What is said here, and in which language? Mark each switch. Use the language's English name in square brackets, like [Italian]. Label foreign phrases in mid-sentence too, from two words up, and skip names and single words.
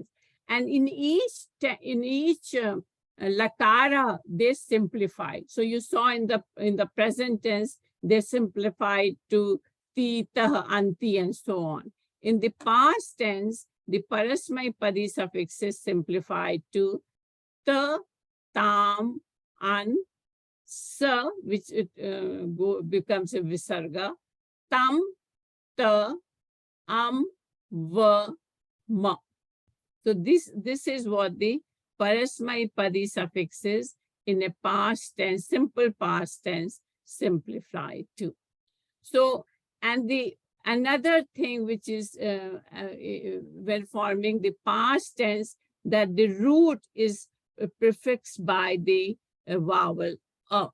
[English] And in each lakara, they simplified. So you saw in the present tense, they simplified to ti, tah, anti, and so on. In the past tense, the parasmay padi suffixes simplified to ta, tam, an, sa, which becomes a visarga, tam, ta, va, ma. So this is what the parasmay padi suffixes in a past tense, simple past tense, simplified to. So, and another thing which is when forming the past tense, that the root is prefixed by the vowel a.